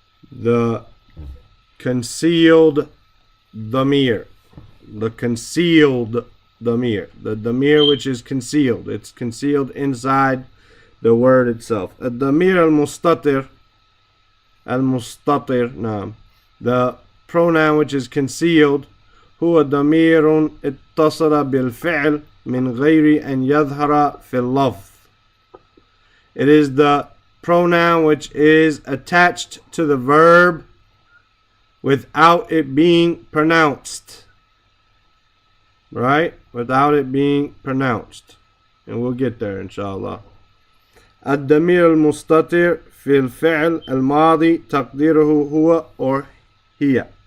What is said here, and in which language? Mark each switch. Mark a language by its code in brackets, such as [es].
[en] The concealed damir. The concealed damir. The damir which is concealed. It's concealed inside the word itself. [ar] الضمير المستتر. المستتر. نعم. [en] The pronoun which is concealed. [ar] هو ضمير اتصل بالفعل من غير أن يظهر في اللفظ. [en] It is the pronoun which is attached to the verb without it being pronounced. Right? Without it being pronounced. And we'll get there inshallah. [ar] الضمير المستتر في الفعل الماضي تقديره هو or هي.